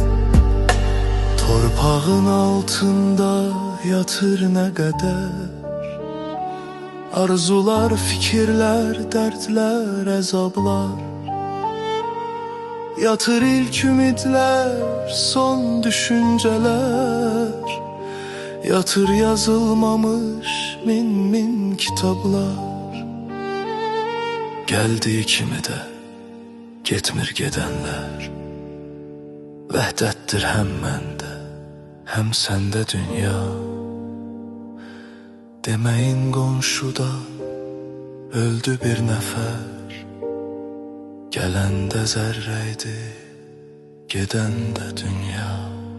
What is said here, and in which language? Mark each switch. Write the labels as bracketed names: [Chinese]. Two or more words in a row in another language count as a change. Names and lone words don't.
[Turkish] Torpağın altında yatır ne kadar arzular, fikirler, dertler, azaplar. Yatır ilk ümitler, son düşünceler. Yatır yazılmamış min kitaplar. [Azerbaijani] Geldi kimi de getmir gedenler. Vəhdətdir hem məndə, hem səndə dünya. Deməyin qonşuda öldü bir nəfər. Gələndə zərrəydi, gedəndə dünya.